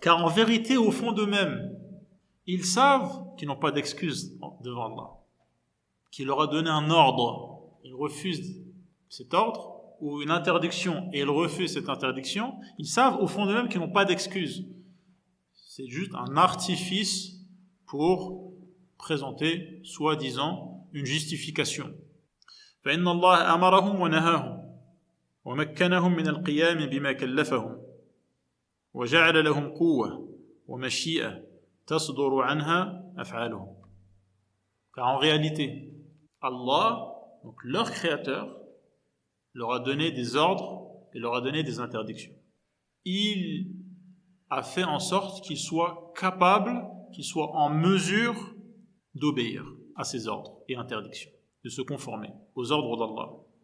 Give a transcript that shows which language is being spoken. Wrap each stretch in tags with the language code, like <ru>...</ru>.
<fr>Car en vérité, au fond d'eux-mêmes, ils savent qu'ils n'ont pas d'excuse devant Allah, qu'il leur a donné un ordre, ils refusent cet ordre, ou une interdiction, et ils refusent cette interdiction, ils savent au fond d'eux-mêmes qu'ils n'ont pas d'excuse. C'est juste un artifice pour présenter, soi-disant, une justification.</fr> <ar>فإن الله أمرهم ونهاهم ومكنهم من القيام بما كلفهم وجعل لهم قوة ومشيئة تصدر عنها أفعالهم.</ar> <fr>Car en réalité, Allah, donc leur créateur, leur a donné des ordres et leur a donné des interdictions. Il a fait en sorte qu'ils soient capables, qu'ils soient en mesure d'obéir à ces ordres et interdictions, de se conformer aux ordres d'Allah.</fr>